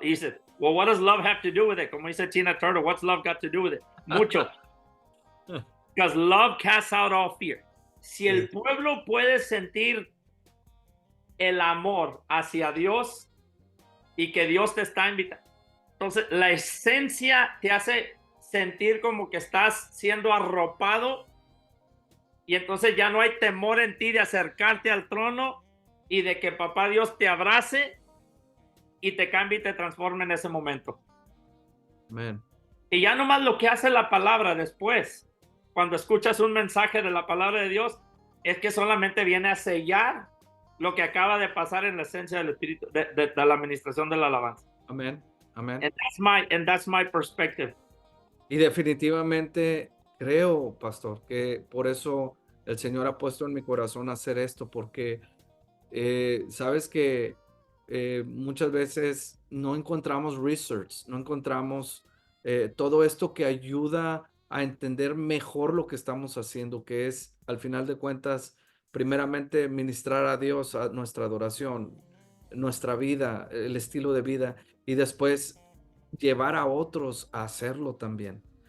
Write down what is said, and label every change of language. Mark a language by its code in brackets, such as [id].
[en] He said, well, what does love have to do with it? [es] Como dice Tina Turner, [en] what's love got to do with it? [es] Mucho. [en] Because love casts out all fear. [es] Si el pueblo puede sentir el amor hacia Dios y que Dios te está invitando, entonces la esencia te hace sentir como que estás siendo arropado y entonces ya no hay temor en ti de acercarte al trono y de que papá Dios te abrace y te cambie y te transforme en ese momento. [en] Man. [es] Y ya nomás lo que hace la palabra después, cuando escuchas un mensaje de la palabra de Dios, es que solamente viene a sellar lo que acaba de pasar en la esencia del Espíritu, de la administración de la alabanza. Amén. Amén. [en] And that's my perspective. [es] Y definitivamente creo, pastor, que por eso el Señor ha puesto en mi corazón hacer esto, porque sabes que muchas veces no encontramos research, no encontramos todo esto que ayuda a entender mejor lo que estamos haciendo, que es, al final de cuentas, primeramente ministrar a Dios, a nuestra adoración, nuestra vida, el estilo de vida, y después llevar a otros a hacerlo también.